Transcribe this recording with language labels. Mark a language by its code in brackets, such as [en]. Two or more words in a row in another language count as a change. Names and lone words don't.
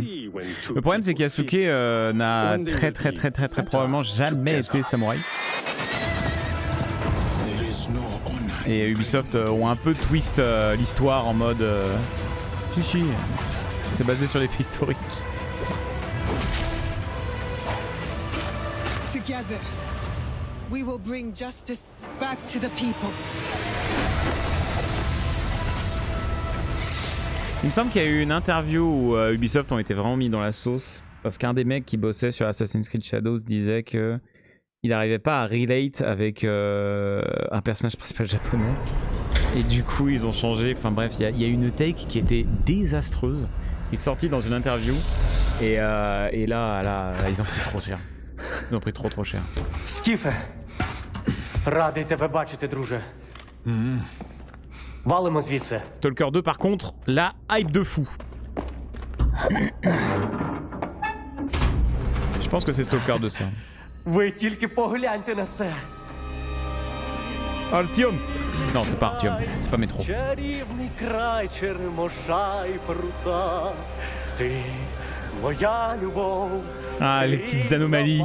[fr] Le problème c'est que Yasuke n'a très probablement jamais été samouraï. Et Ubisoft ont un peu twist l'histoire en mode si, c'est basé sur les faits historiques. [en] Together, we will bring justice back to the people. [fr] Il me semble qu'il y a eu une interview où Ubisoft ont été vraiment mis dans la sauce parce qu'un des mecs qui bossait sur Assassin's Creed Shadows disait que il n'arrivait pas à relate avec un personnage principal japonais et du coup ils ont changé. Enfin bref, il y a une take qui était désastreuse qui est sortie dans une interview et là ils ont pris trop cher. Ils ont pris trop cher. [uk] Скіфе, радий тебе бачити, друже. [fr] Stalker 2 par contre, la hype de fou. Je pense que c'est Stalker 2 ça. Altium. Non, c'est pas Artium, c'est pas Métro. Ah, les petites anomalies.